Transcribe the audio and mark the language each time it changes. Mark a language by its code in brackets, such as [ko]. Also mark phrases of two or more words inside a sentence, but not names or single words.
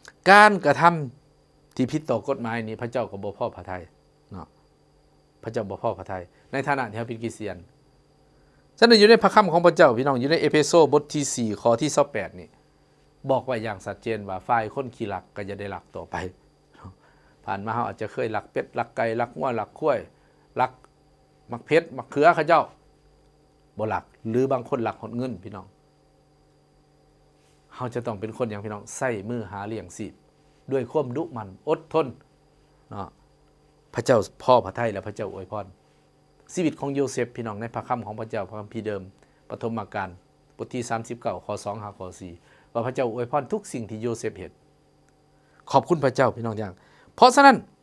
[lo] ການກະທຳທີ່ຜິດຕໍ່ກົດໝາຍ ນີ້ ພະເຈົ້າກໍບໍ່ພໍພະໄທ ເນາະ ພະເຈົ້າບໍ່ພໍພະໄທ ໃນຖານະທີ່ເຮົາເປັນຄຣິສຕຽນ ສະນັ້ນ ຢູ່ໃນພະຄໍາຂອງພະເຈົ້າพี่ນ້ອງ ຢູ່ໃນເອເພໂຊ ບົດທີ ສີ່ ຂໍ້ທີ່ ຊາວແປດ ນີ້ ບອກໄວ້ຢ່າງຊັດເຈນວ່າ ຝ່າຍຄົນຂີ້ລັກ ກໍຢ່າໄດ້ລັກຕໍ່ໄປ ຜ່ານມາເຮົາອາດຈະເຄີຍ ลัກเป็ດ ลัກໄກ່ลัກงัວ ลักຄວາຍ ລັກมัກເຜັດมัກເขืອ เขาເຈົ້າ ບໍ່ລັກ ຫຼື ບາງຄົນລັກຮອດເງິນพี่น้ອງ ເຮົາຈະຕ້ອງເປັນຄົນຫຍັງพี่ນ້ອງ ໃຊ້ມືຫາລ້ຽງຊີບ ດ້ວຍຄວາມດຸມັນ ອົດທົນ ເນາະ ພະເຈົ້າພໍພະໄທ ແລະ ພະເຈົ້າອວຍພນ ຊີວິດຂອງໂຍເຊຟพี่ນ້ອງ ໃນພະຄັມຂອງພະເຈົ້າ ພະຄັມພີເດີມ ປະຖົມມາການ ບົດທີ ສາມສິບເກົ້າ ຂໍ້ ສອງ ຫາ ຂໍ້ ສີ່ ວ່າພະເຈົ້າອວຍພອນທຸກສິ່ງທີ່ໂຍເຊຟເຮັດ ຂອບຄົນພະເຈົ້າพี่ນ້ອງ ຢ່າງ ເພາະສະນັ້ນ